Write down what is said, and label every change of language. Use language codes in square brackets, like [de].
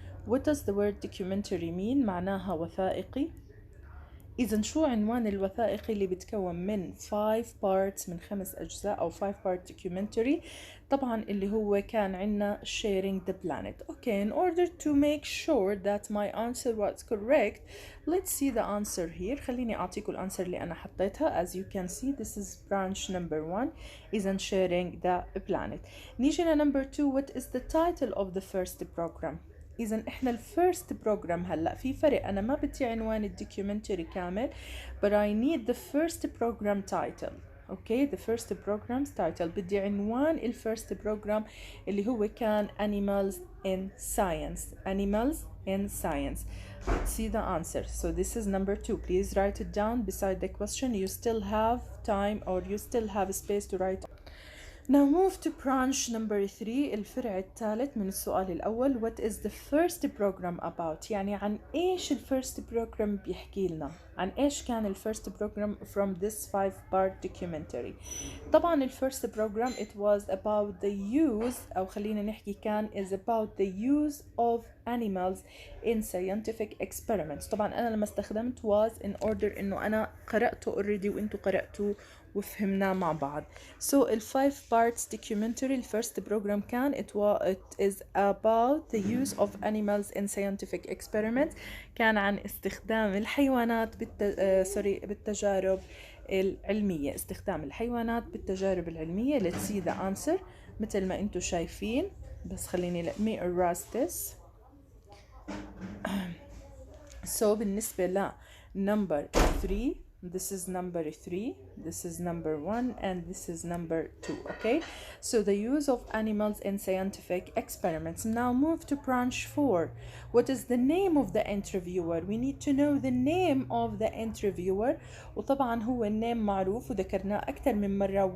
[en] What does the word documentary mean؟ [ar] معناها وثائقي. إذن شو عنوان الوثائقي اللي بتكون من 5 parts من 5 أجزاء أو 5-part documentary؟ طبعا اللي هو كان عنا sharing the planet. [en] Okay, in order to make sure that my answer was correct, let's see the answer here. [ar] خليني أعطيكم الأنسر اللي أنا حطيتها. [en] As you can see, this is branch number 1 إذن sharing the planet. نيجي number 2. What is the title of the first program؟ [ar] إذن إحنا [en] الفيرست بروجرام [ar] هلأ في فرق. أنا ما بدي عنوان الدوكيومنتري كامل, [en] but I need the first program title. Okay, the first program's title. [ar] بدي عنوان الفيرست بروجرام اللي هو كان Animals in Science. [en] Animals in Science. Let's see the answer. So this is number 2. Please write it down beside the question. You still have time, or you still have space to write. Now move to branch number 3. [ar] الفرع الثالث من السؤال الأول. [en] What is the first program about؟ [ar] يعني عن إيش [en] الفيرست program [ar] بيحكي لنا؟ عن إيش كان [en] الفيرست program from this 5-part documentary؟ طبعا الفيرست program it was about the use، [ar] أو خلينا نحكي كان [en] is about the use of animals in scientific experiments. [ar] طبعا أنا لما استخدمت [en] was in order [ar] إنه أنا قرأته already وإنتوا قرأتوه وفهمنا مع بعض. [en] So ال 5 parts documentary الفيرست program كان it is about the use of animals in scientific experiments. [ar] كان عن استخدام الحيوانات بالتجارب العلمية. استخدام الحيوانات بالتجارب العلمية. [en] Let's see the answer [ar] مثل ما انتوا شايفين. بس خليني [en] let me erase this. So [ar] بالنسبة ل [en] number 3, this is number 3, this is number 1, and this is number 2. Okay, so the use of animals in scientific experiments. Now move to branch 4. What is the name of the interviewer? We need to know the name of the interviewer. [ar] وطبعا هو النيم معروف وذكرناه أكثر من مرة.